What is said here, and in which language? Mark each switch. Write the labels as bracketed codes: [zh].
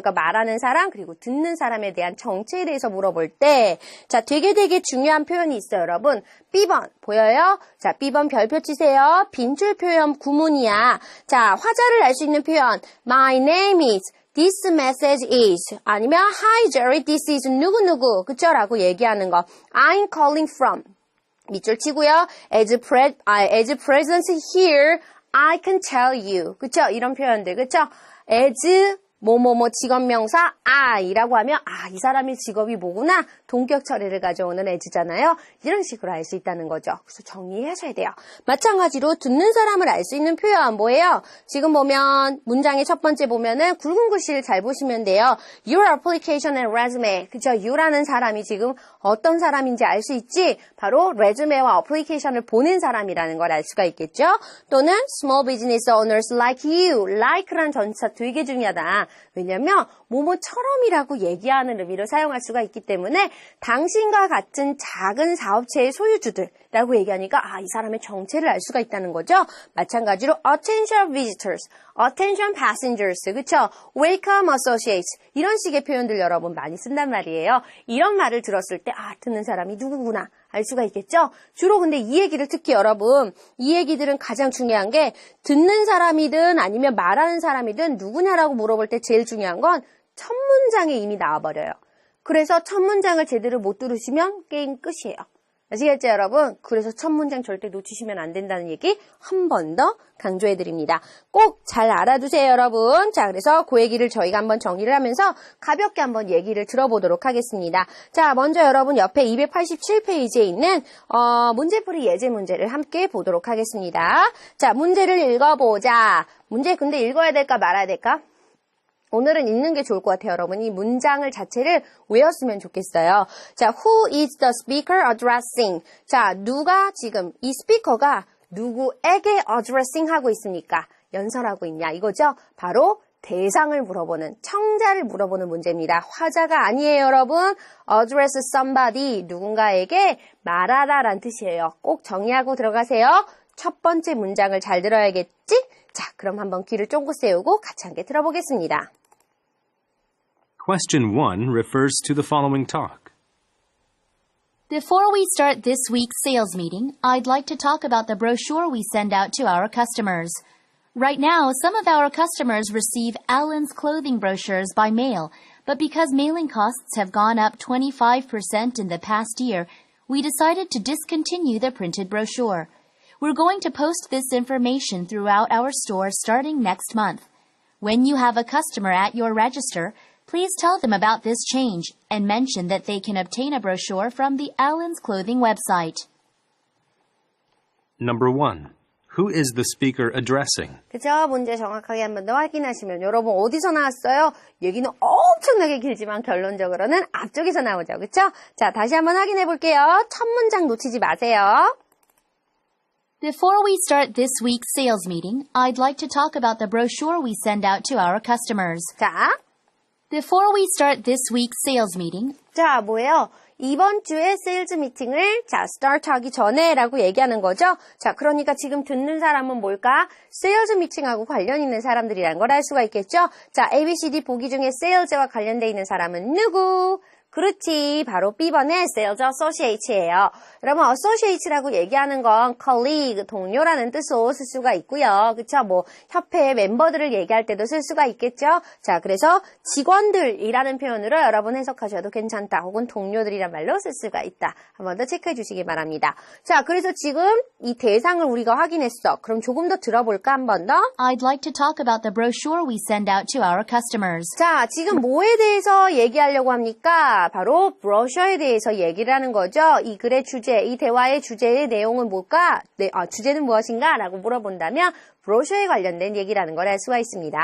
[ko] 그러니까 말하는 사람 그리고 듣는 사람에 대한 정체에 대해서 물어볼 때, 자, 되게 중요한 표현이 있어요, 여러분. B번 보여요? 자, B번 별표 치세요. 빈줄 표현 구문이야. 자, 화자를 알 수 있는 표현, [en] My name is. This message is. [ko] 아니면 [en] Hi Jerry, this is [ko] 누구누구. 그쵸? 라고 얘기하는 거. [en] I'm calling from. [ko] 밑줄 치고요. [en] As present here, I can tell you. [ko] 그쵸? 이런 표현들. 그쵸? As 뭐뭐뭐 직업명사 I라고 하면 이 사람의 직업이 뭐구나. 동격 처리를 가져오는 as잖아요. 이런 식으로 알 수 있다는 거죠. 그래서 정리하셔야 돼요. 마찬가지로 듣는 사람을 알 수 있는 표현 뭐예요? 지금 보면 문장의 첫 번째 보면은 굵은 글씨를 잘 보시면 돼요. [en] Your application and resume. [ko] 그죠? You라는 사람이 지금 어떤 사람인지 알 수 있지? 바로 레주메와 어플리케이션을 보낸 사람이라는 걸 알 수가 있겠죠? [en] 또는 small business owners like you. [ko] like란 전치사 되게 중요하다. 왜냐면 뭐뭐처럼이라고 얘기하는 의미로 사용할 수가 있기 때문에 당신과 같은 작은 사업체의 소유주들라고 얘기하니까 이 사람의 정체를 알 수가 있다는 거죠. [en] 마찬가지로 attention visitors, attention passengers, 그쵸? welcome associates [ko] 이런 식의 표현들 여러분 많이 쓴단 말이에요. 이런 말을 들었을 때 듣는 사람이 누구구나 알 수가 있겠죠? 주로 근데 이 얘기를 특히 여러분 이 얘기들은 가장 중요한 게 듣는 사람이든 아니면 말하는 사람이든 누구냐라고 물어볼 때 제일 중요한 건 첫 문장에 이미 나와버려요. 그래서 첫 문장을 제대로 못 들으시면 게임 끝이에요. 아시겠죠, 여러분? 그래서 첫 문장 절대 놓치시면 안 된다는 얘기 한 번 더 강조해드립니다. 꼭 잘 알아두세요, 여러분. 자, 그래서 그 얘기를 저희가 한번 정리를 하면서 가볍게 한번 얘기를 들어보도록 하겠습니다. 자, 먼저 여러분 옆에 287페이지에 있는 문제풀이 예제 문제를 함께 보도록 하겠습니다. 자, 문제를 읽어보자. 문제 근데 읽어야 될까 말아야 될까? 오늘은 읽는 게 좋을 것 같아요, 여러분. 이 문장을 자체를 외웠으면 좋겠어요. 자, [en] who is the speaker addressing? [ko] 자, 누가 지금 이 스피커가 누구에게 addressing 하고 있습니까? 연설하고 있냐 이거죠? 바로 대상을 물어보는, 청자를 물어보는 문제입니다. 화자가 아니에요, 여러분. [en] address somebody, [ko] 누군가에게 말하다란 뜻이에요. 꼭 정리하고 들어가세요. 첫 번째 문장을 잘 들어야겠지? 자, 그럼 한번 귀를 쫑긋 세우고 같이 함께 들어보겠습니다. [en] Question 1 refers to the following talk. Before we start this week's sales meeting, I'd like to talk about the brochure we send out to our customers. Right now, some of our customers receive Allen's clothing brochures by mail, but because mailing costs have gone up 25% in the past year, we decided to discontinue the printed brochure. We're going to post this information throughout our store starting next month. When you have a customer at your register, please tell them about this change and mention that they can obtain a brochure from the Allen's Clothing website. Number 1. Who is the speaker addressing? [ko] 그죠? 문제 정확하게 한 번 더 확인하시면 여러분 어디서 나왔어요? 얘기는 엄청나게 길지만 결론적으로는 앞쪽에서 나오죠. 그쵸? 자, 다시 한번 확인해 볼게요. 첫 문장 놓치지 마세요. [en] Before we start this week's sales meeting, I'd like to talk about the brochure we send out to our customers. [ko] 자, [en] Before we start this week's sales meeting, [ko] 자, 뭐예요? 이번 주에 세일즈 미팅을 start 하기 전에 라고 얘기하는 거죠. 자, 그러니까 지금 듣는 사람은 뭘까? 세일즈 미팅하고 관련 있는 사람들이라는 걸 알 수가 있겠죠. 자, ABCD 보기 중에 세일즈와 관련돼 있는 사람은 누구? 그렇지, 바로 B번의 Sales Associate예요. 여러분, Associate라고 얘기하는 건 colleague, 동료라는 뜻으로 쓸 수가 있고요. 그쵸? 뭐 협회 멤버들을 얘기할 때도 쓸 수가 있겠죠? 자, 그래서 직원들이라는 표현으로 여러분 해석하셔도 괜찮다. 혹은 동료들이란 말로 쓸 수가 있다. 한 번 더 체크해 주시기 바랍니다. 자, 그래서 지금 이 대상을 우리가 확인했어. 그럼 조금 더 들어볼까? 한 번 더. [en] I'd like to talk about the brochure we send out to our customers. [ko] 자, 지금 뭐에 대해서 얘기하려고 합니까? 바로 브로셔에 대해서 얘기를 하는 거죠. 이 글의 주제, 이 대화의 주제의 내용은 뭘까? 주제는 무엇인가? 라고 물어본다면 브로셔에 관련된 얘기라는 걸 알 수가 있습니다.